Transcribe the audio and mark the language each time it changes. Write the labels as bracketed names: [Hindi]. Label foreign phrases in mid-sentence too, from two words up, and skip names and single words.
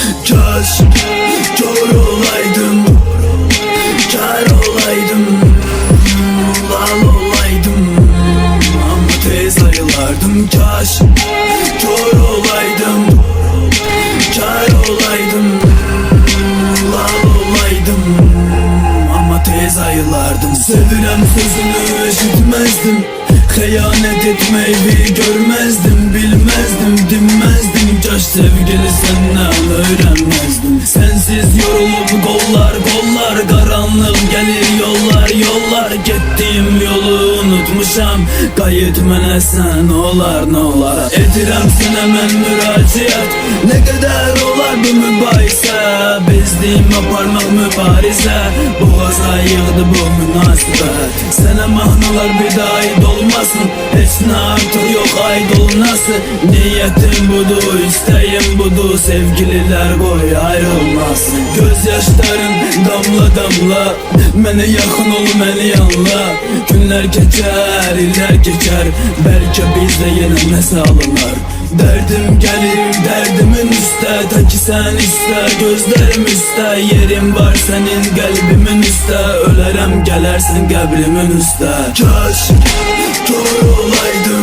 [Azerbaijani] Kaş kör olaydım, kör olaydım, lal olaydım, ama tez ayılardım. Kaş kör olaydım, kör olaydım, lal olaydım, ama tez ayılardım. Sevirem sözünü eşitmezdim, xəyanət etmeyi görmezdim, bilmezdim, dinmezdim. [Turkish] Kaş sevgili senden öğrenmezdim. Sensiz yorulup kollar kollar, karanlık gelir yollar yollar. Gittiğim yolu unutmuşam, [Azerbaijani] qayıt mənə sən olar nə olar. Edirəm sənə mən müraciət, ne kadar olar bu mübahisə. Bezdim aparmaq mübarizə, boğaza yığdı bu münasibət. Sənə mahnalar bir daha aid olmasın, heç nə artıq yox aid olunası. [Turkish] Niyetim budur, isteğim budur, sevgililer koy ayrılmasın. Gözyaşların damla damla, [Azerbaijani] mənə yaxın ol, məni yanla. [Turkish] Günler geçer, iller geçer, belki bizde yine nəsə alınlar. Derdim gelir derdimin üstə, ta ki sen iste, gözlerim üstə. Yerim var senin kalbimin üstə, [Azerbaijani] ölərəm gələrsən qəbrimin üstə. Kaş kör olaydım,